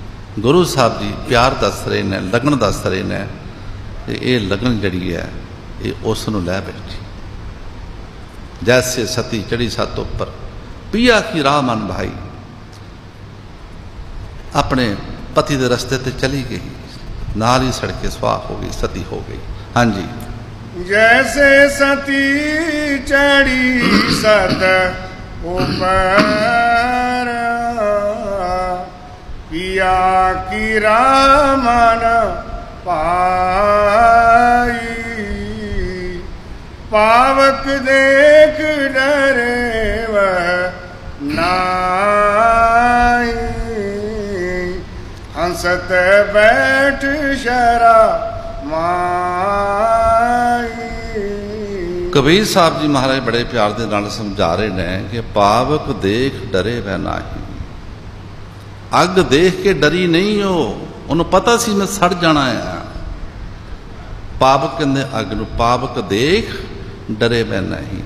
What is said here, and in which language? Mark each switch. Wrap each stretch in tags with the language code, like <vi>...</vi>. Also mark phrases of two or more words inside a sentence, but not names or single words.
<pa>ਗੁਰੂ ਸਾਹਿਬ ਜੀ ਪਿਆਰ ਦੱਸ ਰਹੇ ਨੇ, ਲਗਨ ਦੱਸ ਰਹੇ ਨੇ, ਤੇ ਇਹ ਲਗਨ ਜਿਹੜੀ ਹੈ ਇਹ ਉਸ ਨੂੰ ਲੈ ਬੈਠੀ।</pa> <hi>जैसे सती चढ़ी सत ऊपर पिया की राह मन भाई।</hi> <pa>ਆਪਣੇ ਪਤੀ ਦੇ ਰਸਤੇ ਤੇ ਚਲੀ ਗਈ, ਨਾਲ ਹੀ ਸੜ ਕੇ ਸੁਆਹ ਹੋ ਗਈ, ਸਤੀ ਹੋ ਗਈ। ਹਾਂਜੀ।</pa> <hi>जैसे सती चढ़ी सत ऊपर पिया की रामन पाई। पावक देख डरे वह नाई। हंसत बैठ शरा</hi> <pa>ਕਬੀਰ ਸਾਹਿਬ ਜੀ ਮਹਾਰਾਜ ਬੜੇ ਪਿਆਰ ਦੇ ਨਾਲ ਸਮਝਾ ਰਹੇ ਨੇ ਕਿ</pa> <hi>पावक देख डरे वै नाही।</hi> <pa>ਅੱਗ ਦੇਖ ਕੇ ਡਰੀ ਨਹੀਂ, ਉਹਨੂੰ ਪਤਾ ਸੀ ਮੈਂ ਸੜ ਜਾਣਾ ਆ। ਪਾਵਕ ਕਹਿੰਦੇ ਅੱਗ ਨੂੰ,</pa> <hi>पावक देख डरे वै नहीं।</hi>